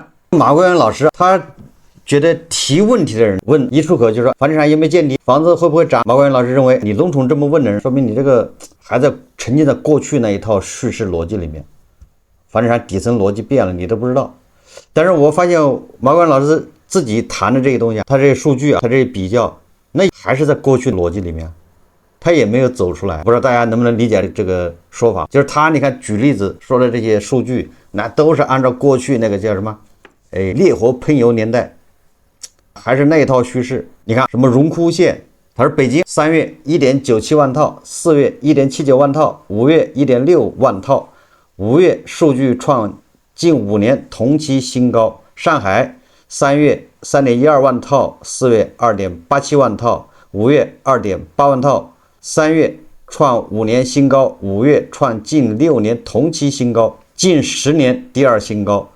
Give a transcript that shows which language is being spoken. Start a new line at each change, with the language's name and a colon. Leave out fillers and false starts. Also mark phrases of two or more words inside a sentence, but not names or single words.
Chinese: 馬光遠老師他覺得提問題的人問一出口就說房地產有沒有見底，房子會不會漲？馬光遠老師認為，你籠統這麼問的人，說明你這個還在沉浸在過去那一套敘事邏輯裡面，房地產底層邏輯變了，你都不知道。但是我發現馬光遠老師自己談的這些東西，他這些數據他这些比較，那還是在過去邏輯裡面，他也沒有走出來。不知道大家能不能理解這個說法？就是他你看舉例子說的這些數據，那都是按照過去那個叫什麼，烈火噴油年代。還是那一套敘事。你看什麼榮枯線，他說北京3月 1.97 萬套，4月 1.79 萬套，5月 1.6 萬套，5月數據創近5年同期新高。上海3月 3.12 萬套，4月 2.87 萬套，5月 2.8 萬套，3月創5年新高，5月創近6年同期新高，近10年第2新高。